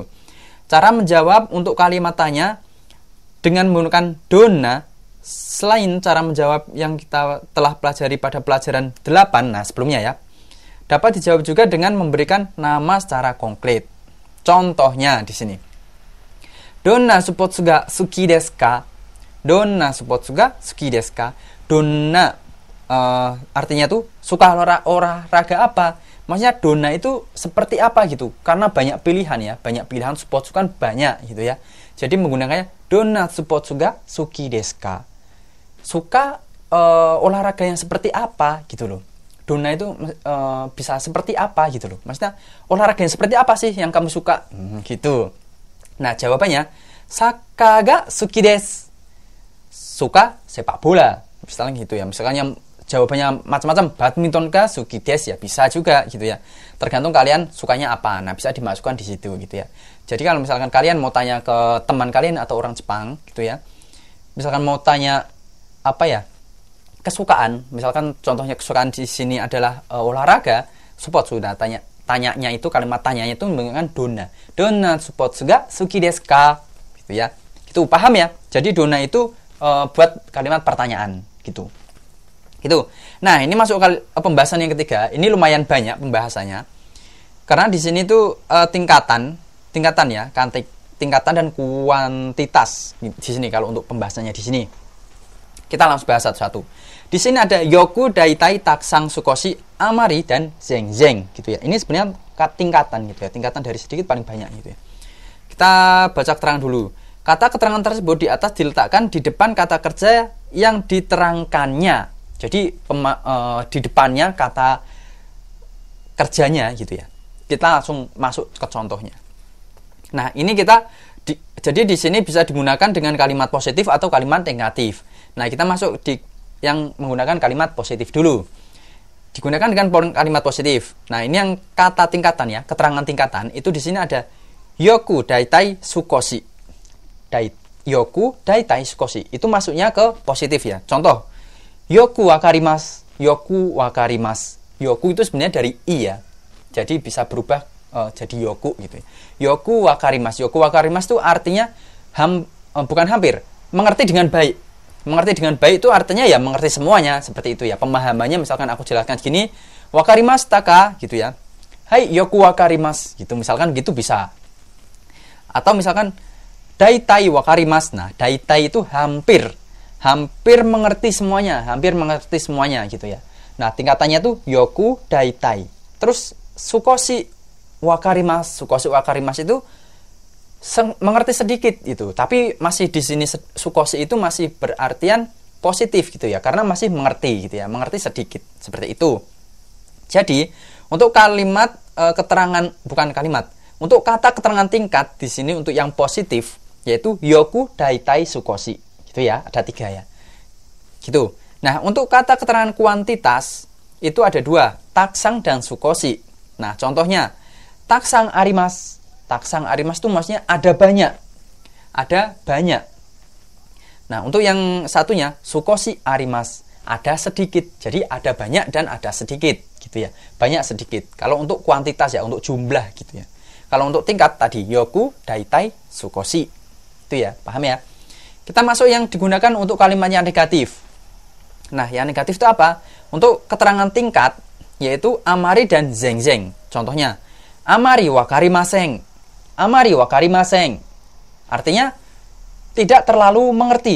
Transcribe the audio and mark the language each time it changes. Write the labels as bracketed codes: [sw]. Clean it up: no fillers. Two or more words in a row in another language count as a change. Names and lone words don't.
[id] Cara menjawab untuk kalimat tanya dengan menggunakan donna, selain cara menjawab yang kita telah pelajari pada pelajaran 8, nah sebelumnya ya, dapat dijawab juga dengan memberikan nama secara konkret. Contohnya di sini. [ja] どんなスポーツが好きですか? どんなスポーツが好きですか? [id] Donna artinya tuh suka olahraga apa? Maksudnya donna itu seperti apa gitu. Karena banyak pilihan ya, banyak pilihan spotsu kan banyak gitu ya. Jadi menggunakannya [ja] どんなスポーツが好きですか? [id] Suka olahraga yang seperti apa gitu loh. Donna itu bisa seperti apa gitu loh. Maksudnya olahraga yang seperti apa sih yang kamu suka? Gitu. Nah, jawabannya [ja] サッカーが好きです. [id] Suka sepak bola. Misalnya gitu ya. Misalkan yang jawabannya macam-macam, badminton kah [ja] 好きです [id] ya, bisa juga gitu ya. Tergantung kalian sukanya apa. Nah, bisa dimasukkan di situ gitu ya. Jadi kalau misalkan kalian mau tanya ke teman kalian atau orang Jepang gitu ya. Misalkan mau tanya apa ya? Kesukaan, misalkan contohnya kesukaan di sini adalah olahraga, spotsu. Nah, tanyanya itu kalimat tanyanya itu menggunakan donna. [ja] どんなスポーツが好きですか? [id] Gitu ya. Itu paham ya? Jadi donna itu buat kalimat pertanyaan gitu. Gitu. Nah, ini masuk pembahasan yang ketiga. Ini lumayan banyak pembahasannya. Karena di sini tuh tingkatan ya, tingkatan dan kuantitas di sini kalau untuk pembahasannya di sini. Kita langsung bahas satu-satu. Di sini ada [ja] よく、だいたい、たくさん、すこし、あまり, [id] dan zengzeng gitu ya. Ini sebenarnya tingkatan gitu ya. Tingkatan dari sedikit paling banyak gitu ya. Kita baca keterangan dulu. Kata keterangan tersebut di atas diletakkan di depan kata kerja yang diterangkannya. Jadi di depannya kata kerjanya gitu ya. Kita langsung masuk ke contohnya. Nah, ini jadi di sini bisa digunakan dengan kalimat positif atau kalimat negatif. Nah, kita masuk di yang menggunakan kalimat positif dulu. Digunakan dengan kalimat positif. Nah, ini yang kata tingkatan ya, keterangan tingkatan. Itu di sini ada [ja] よく、だいたい、すこし. よく、だいたい、すこし. [id] Itu masuknya ke positif ya. Contoh, [ja] よくわかります. よくわかります. [id] Yoku itu sebenarnya dari i ya. Jadi bisa berubah jadi yoku gitu. [ja] よくわかります. よくわかります [id] itu artinya bukan hampir, mengerti dengan baik. Mengerti dengan baik itu artinya ya mengerti semuanya, seperti itu ya. Pemahamannya misalkan aku jelaskan gini, [ja] わかりますたか [id] gitu ya. [ja] はいよくわかります [id] gitu, misalkan gitu bisa. Atau misalkan [ja] だいたいわかります. [id] Nah, daitai itu hampir mengerti semuanya, gitu ya. Nah, tingkatannya tuh [ja] よく、だいたい. Terus すこしわかります. すこしわかります [id] itu mengerti sedikit itu, tapi masih di sini sukoshi itu masih berartian positif gitu ya, karena masih mengerti gitu ya, mengerti sedikit seperti itu. Jadi untuk kalimat untuk kata keterangan tingkat di sini untuk yang positif yaitu [ja] よく、だいたい、すこし [id] gitu ya, ada 3 ya, gitu. Nah, untuk kata keterangan kuantitas itu ada 2, taksang dan sukoshi. Nah, contohnya [ja] たくさんあります. たくさんあります [id] itu maksudnya ada banyak. Nah, untuk yang satunya [ja] すこしあります, [id] ada sedikit. Jadi ada banyak dan ada sedikit gitu ya. Banyak sedikit. Kalau untuk kuantitas ya, untuk jumlah gitu ya. Kalau untuk tingkat tadi [ja] よく、だいたい、すこし. [id] Itu ya, paham ya? Kita masuk yang digunakan untuk kalimat yang negatif. Nah, yang negatif itu apa? Untuk keterangan tingkat yaitu amari dan zengzeng. [ja] Contohnya, あまりわかりません. あまりわかりません. [id] Artinya tidak terlalu mengerti.